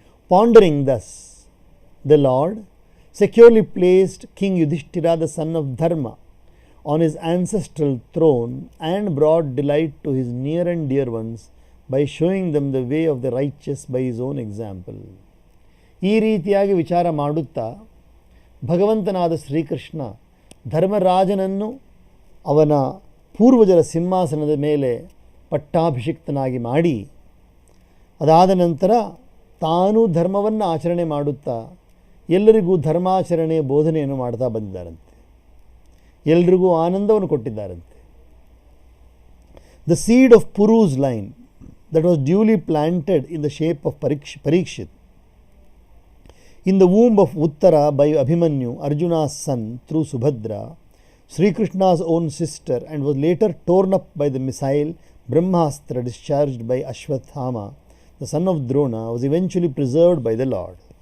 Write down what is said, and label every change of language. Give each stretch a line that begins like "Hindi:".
English: Pondering thus, the Lord securely placed King Yudhishthira, the son of Dharma, on his ancestral throne and brought delight to his near and dear ones by showing them the way of the righteous by his own example.
Kannada: ಈ ರೀತಿಯಾಗಿ ವಿಚಾರ ಮಾಡುತ್ತಾ ಭಗವಂತನಾದ ಶ್ರೀಕೃಷ್ಣ ಧರ್ಮರಾಜನನ್ನು ಅವನ ಪೂರ್ವಜರ ಸಿಂಹಾಸನದ ಮೇಲೆ ಪಟ್ಟಾಭಿಷಿಕ್ತನಾಗಿ ಮಾಡಿ, ಅದಾದ ನಂತರ ತಾನು ಧರ್ಮವನ್ನು ಆಚರಣೆ ಮಾಡುತ್ತಾ ಎಲ್ಲರಿಗೂ ಧರ್ಮಾಚರಣೆಯ ಬೋಧನೆಯನ್ನು ಮಾಡ್ತಾ ಬಂದಿದ್ದಾರಂತೆ. ಎಲ್ರಿಗೂ ಆನಂದವನ್ನು ಕೊಟ್ಟಿದ್ದಾರಂತೆ.
English: The seed of Puru's line that was duly planted in the shape of Parikshit in the womb of Uttara by Abhimanyu, Arjuna's son, through Subhadra, Sri Krishna's own sister, and was later torn up by the missile Brahmastra discharged by Ashwathama, the son of Drona, was eventually preserved by the Lord.